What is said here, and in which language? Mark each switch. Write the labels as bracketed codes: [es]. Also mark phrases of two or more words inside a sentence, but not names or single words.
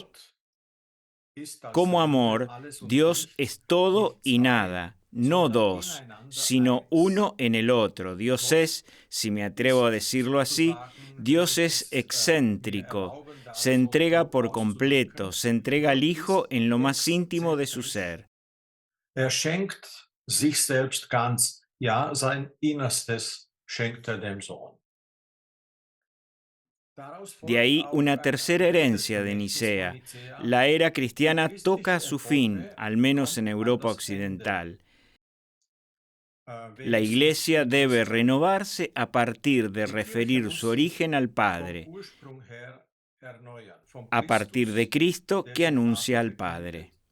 [es] Como amor, Dios es todo y nada, no dos, sino uno en el otro. Dios es, si me atrevo a decirlo así, Dios es excéntrico, se entrega por completo, se entrega al Hijo en lo más íntimo de su ser. [de] Schenkt sich selbst ganz, ja, sein Innerstes schenkt dem Sohn. [es] De ahí una tercera herencia de Nicea. La era cristiana toca a su fin, al menos en Europa occidental. La Iglesia debe renovarse a partir de referir su origen al Padre, a partir de Cristo que anuncia al Padre.